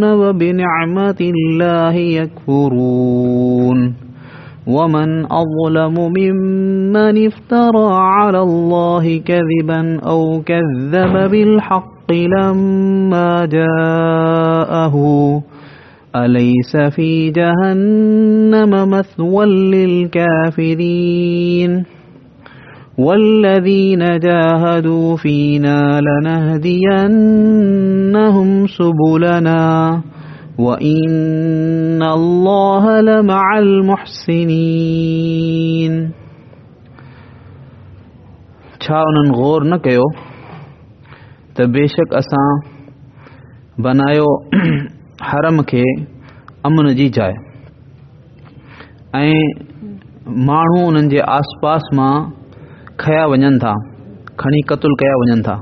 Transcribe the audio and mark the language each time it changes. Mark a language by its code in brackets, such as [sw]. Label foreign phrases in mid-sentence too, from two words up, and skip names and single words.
[ar] وبنعمة الله يكفرون ومن أظلم ممن افترى على الله كذبا أو كذب بالحق لما جاءه أليس في جهنم مثوى للكافرين والذين جاهدوا فينا لنهدينهم سبلنا وَإِنَّ اللَّهَ لَمَعَ الْمُحْسِنِينَ. [sd] छा उन्हनि गौर न कयो त बेशक असां बनायो हरम खे अमन जी जाइ ऐं माण्हू उन्हनि जे आस पास मां खया वञनि था, खणी क़त्ल कया वञनि था.